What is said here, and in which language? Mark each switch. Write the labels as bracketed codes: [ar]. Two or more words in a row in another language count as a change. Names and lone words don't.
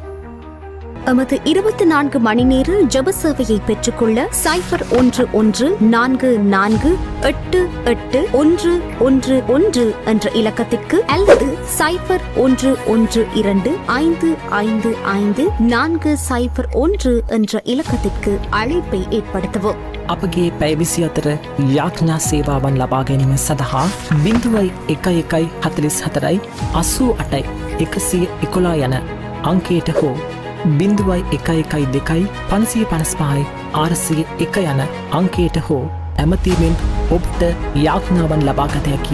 [ta] எமது 24 மணி நேர ஜெப சேவையை பெற்றுக்கொள்ள 0114888111 என்ற இலக்கத்திற்கு அல்லது 0112555401 என்ற இலக்கத்திற்கு அழைப்பை ஏற்படுத்தவும். [si] අපගේ පැය 24 යාඥා සේවාවන් ලබා ගැනීම සඳහා 0114 88 111 යන අංකයට හෝ 0112 555 601 යන අංකයට හෝ ඇමතීමෙන් ඔබට යාඥාවන් ලබාගත හැකිය.